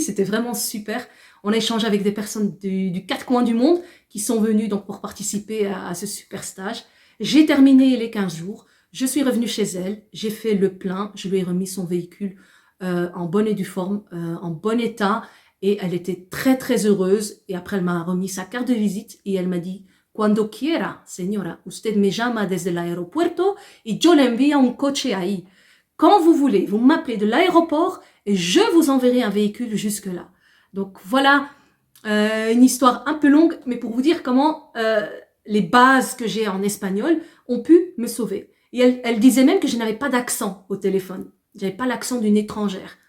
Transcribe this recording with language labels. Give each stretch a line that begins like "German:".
French: C'était vraiment super. On a échangé avec des personnes du quatre coins du monde qui sont venues donc pour participer à ce super stage. J'ai terminé les 15 jours. Je suis revenue chez elle. J'ai fait le plein. Je lui ai remis son véhicule en bonne et due forme, en bon état. Et elle était très, très heureuse. Et après, elle m'a remis sa carte de visite et elle m'a dit...
Spanish: Cuando quiera, señora, usted me llama desde el aeropuerto y yo le envío un coche ahí.
French: Quand vous voulez, vous m'appelez de l'aéroport et je vous enverrai un véhicule jusque-là. Donc voilà une histoire un peu longue, mais pour vous dire comment les bases que j'ai en espagnol ont pu me sauver. Et elle disait même que je n'avais pas d'accent au téléphone. J'avais pas l'accent d'une étrangère.